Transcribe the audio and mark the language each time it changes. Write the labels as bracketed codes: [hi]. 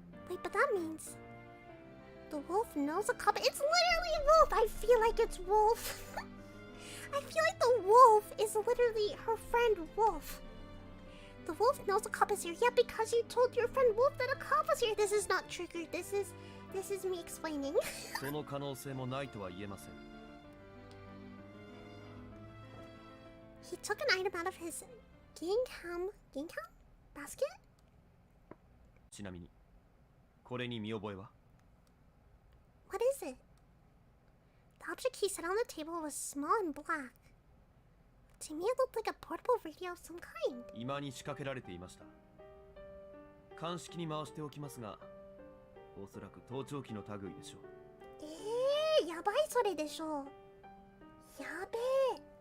[en] Wait, but that means the wolf knows a cub. It's literally a wolf. I feel like it's Wolf. I feel like the wolf is literally her friend Wolf. The wolf knows a cub is here. Yeah, because you told your friend Wolf that a cub was here. This is not triggered. This is me explaining. [ja] その可能性もないとは言えません。 [en] He took an item out of his gingham basket? [ja] ちなみに、これに見覚えは? [en] What is it? The object he set on the table was small and black. To me, it looked like a portable radio of some kind. [ja] 今に仕掛けられていました。鑑識に回しておきますが、おそらく盗聴器の類でしょう。やばいそれでしょう。やべえ。